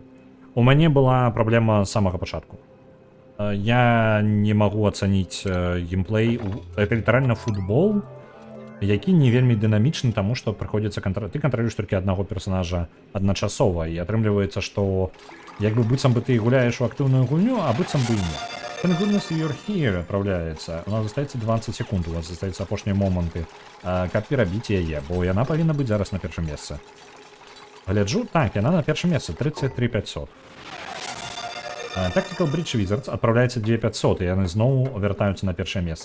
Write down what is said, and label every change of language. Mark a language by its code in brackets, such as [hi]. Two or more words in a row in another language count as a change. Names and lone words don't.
[be] У мяне была праблема з самага пачатку. Я не магу ацаніць геймплей. Это літаральна футбол, які не вельмі дынамічны, таму што прыходзіцца ты кантралюеш толькі аднаго персонажа адначасова, і атрымліваецца, што як бы быццам бы ты гуляеш у актыўную гульню, а быццам бы і не. [ru] Thank goodness you're here отправляется. [be] У нас застаецца 20 секунд, у вас застаюцца апошнія моманты, каб перабіць яе, бо яна павінна быць зараз на першым месцы. Гляджу, так, яна на першым месцы, 33 500. Tactical Bridge Wizards отправляецца 2500, і яны зноў вяртаюцца на першае месца.